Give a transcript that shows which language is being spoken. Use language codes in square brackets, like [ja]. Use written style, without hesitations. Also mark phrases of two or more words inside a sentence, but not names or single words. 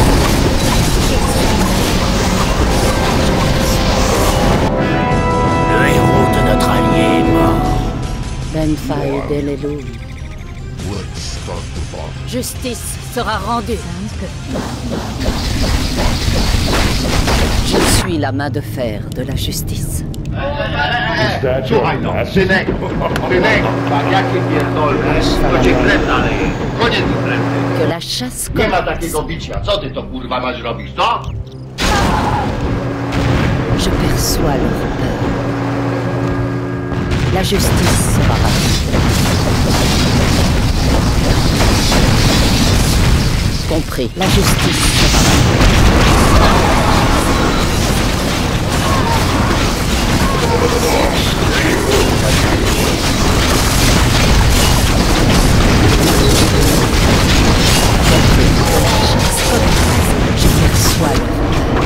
[fr] Le héros de notre allié est mort. Benfai Delelun. Justice sera rendue. Je suis la main de fer de la justice. [pl] Słuchaj no, synek, wariacie pierdolne, to cię krew naleje. Koniec imprezy. [fr] Que la chasse [pl] Nie ma [fr] commence. [pl] takiego bicia. Co ty to kurwa masz robić, co? [fr] Je perçois leur peur. La justice sera rapide. Compris. La justice sera rapide. Je perçois leur peur.